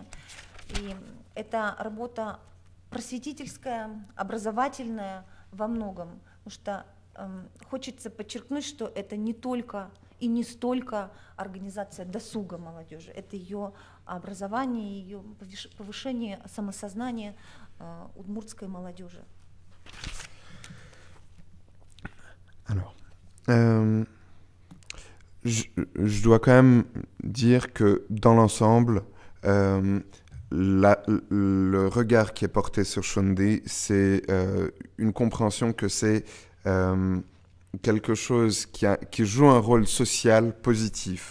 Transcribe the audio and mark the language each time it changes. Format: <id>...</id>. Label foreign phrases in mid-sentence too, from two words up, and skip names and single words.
<ru>И это работа просветительская, образовательная во многом. Потому что хочется подчеркнуть, что это не только и не столько организация досуга молодежи, это ее образование, ее повышение самосознания удмуртской молодежи.</ru> <fr>Alors, je dois quand même dire que dans l'ensemble, le regard qui est porté sur Shundi, c'est une compréhension que c'est quelque chose qui joue un rôle social positif.</fr>